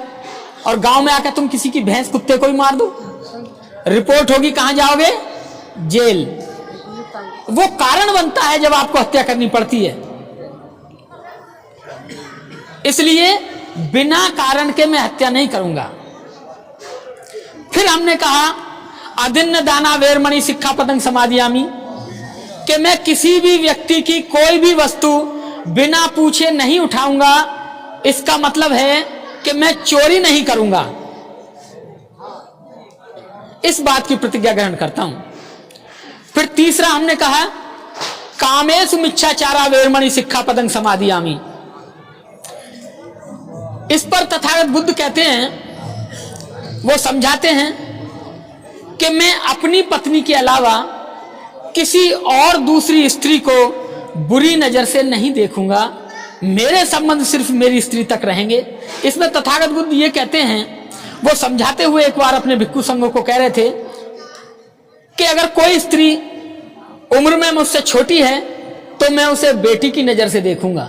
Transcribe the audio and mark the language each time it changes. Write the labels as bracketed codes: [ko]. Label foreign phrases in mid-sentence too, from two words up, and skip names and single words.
[hi] और गांव में आकर तुम किसी की भैंस कुत्ते को ही मार दो, रिपोर्ट होगी, कहां जाओगे? जेल। वो कारण बनता है जब आपको हत्या करनी पड़ती है। इसलिए बिना कारण के मैं हत्या नहीं करूंगा। फिर हमने कहा [pi] अदिन्न दाना वेरमणि सिक्खापदं समादियामि, [hi] कि मैं किसी भी व्यक्ति की कोई भी वस्तु बिना पूछे नहीं उठाऊंगा। इसका मतलब है कि मैं चोरी नहीं करूंगा। इस बात की प्रतिज्ञा ग्रहण करता हूं। फिर तीसरा हमने कहा [pi] कामेषु मिच्छाचारा वेरमणि सिक्खापदं समादियामि। [hi] इस पर तथागत बुद्ध कहते हैं, वो समझाते हैं कि मैं अपनी पत्नी के अलावा किसी और दूसरी स्त्री को बुरी नजर से नहीं देखूंगा। मेरे संबंध सिर्फ मेरी स्त्री तक रहेंगे। इसमें तथागत बुद्ध ये कहते हैं, वो समझाते हुए एक बार अपने भिक्खु संघों को कह रहे थे कि अगर कोई स्त्री उम्र में मुझसे छोटी है तो मैं उसे बेटी की नजर से देखूंगा।